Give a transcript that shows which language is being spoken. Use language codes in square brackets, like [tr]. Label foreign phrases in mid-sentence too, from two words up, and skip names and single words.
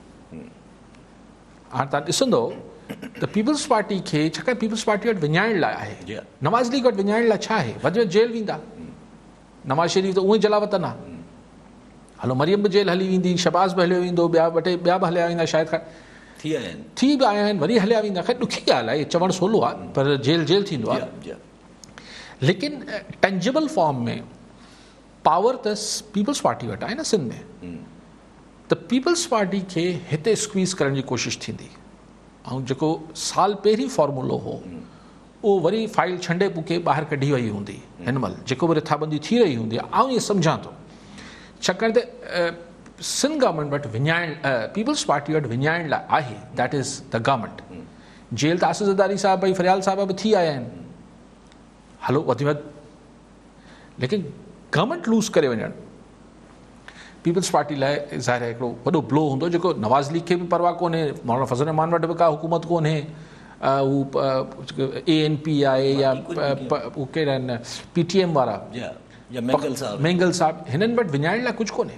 [sd] हाणे तव्हां ॾिसंदो त पीपल्स पार्टी खे, छाकाणि पीपल्स पार्टी वटि विञाइण लाइ आहे, नवाज़ लीग वटि विञाइण लाइ छा आहे? वधि में जेल वेंदा। नवाज़ शरीफ़ त उहो ई जलावतन आहे, हलो मरियम बि जेल हली वेंदी, शहबाज़ बि हलियो वेंदो, ॿिया बि हलिया वेंदा, शायदि थी बि आया आहिनि, वरी हलिया वेंदा। ख़ैर ॾुखी ॻाल्हि आहे, चवणु सवलो आहे, पर जेल थींदो आहे। लेकिन [en] tangible form [sd] में पावर त पीपल्स पार्टी वटि आहे न सिंध में, त पीपल्स पार्टी खे हिते स्क्वीज़ करण जी कोशिशि थींदी। ऐं जेको साल पहिरीं फॉर्मूलो हो, उहो वरी फाइल छंडे पुके ॿाहिरि कढी वई हूंदी हिन महिल, जेको बि रिथाबंदी थी रही हूंदी। आउं इहे सम्झां थो, छाकाणि त सिंध गवर्नमेंट वटि विञाइण, पीपल्स पार्टी वटि विञाइण लाइ आहे, [en] That is the government. [sd] जेल त आसिफ़ ज़रदारी साहिब ऐं फरियाल साहिब बि थी आया आहिनि, हलो वधि में वधि, लेकिन [en] government lose [sd] करे वञणु पीपल्स पार्टी लाइ ज़ाहिर आहे हिकिड़ो वॾो ब्लो हूंदो, जेको नवाज़ लीग खे बि परवाह कोन्हे, मौलाना फज़ल रहमान वटि बि का हुकूमत कोन्हे, हू ANP आहे या हू कहिड़ा आहिनि PTM वारा मेंगल साहिब, हिननि वटि विञाइण लाइ कुझु कोन्हे।